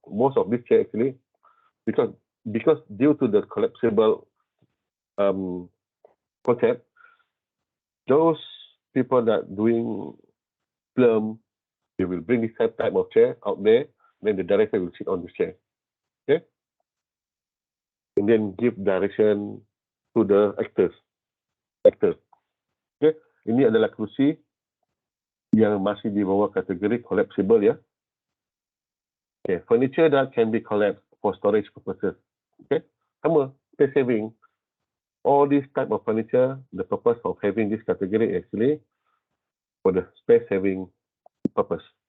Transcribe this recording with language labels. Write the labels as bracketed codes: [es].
[en] Most of this chair actually, because due to the collapsible concept, those people that doing film, they will bring this type of chair out there, then the director will sit on the chair. Okay? And then give direction to the actors. Okay? [ms] Ini adalah kerusi yang masih di bawah kategori collapsible ya. [en] Okay, furniture that can be collapsed for storage purposes. Okay, [ms] sama, [en] space saving. All these type of furniture, the purpose of having this category actually for the space saving purpose.